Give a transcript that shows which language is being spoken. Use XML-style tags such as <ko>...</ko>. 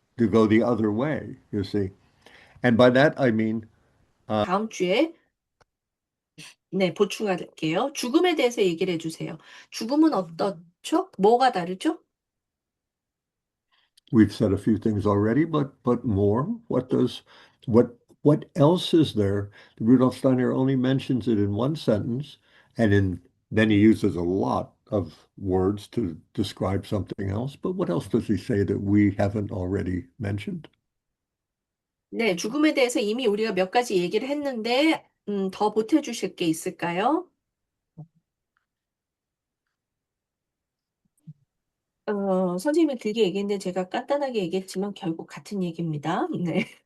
<en>to go the other way, you see. And by that I mean,</en> <ko>다음 주에 네, 보충할게요. 죽음에 대해서 얘기를 해주세요. 죽음은 어떻죠? 뭐가 다르죠?</ko> <en>we've said a few things already, but more. What else is there? Rudolf Steiner only mentions it in one sentence, and then he uses a lot of words to describe something else. But what else does he say that we haven't already mentioned?</en> <ko>네, 죽음에 대해서 이미 우리가 몇 가지 얘기를 했는데, 더 보태주실 게 있을까요? 선생님이 길게 얘기했는데 제가 간단하게 얘기했지만 결국 같은 얘기입니다. 네.</ko>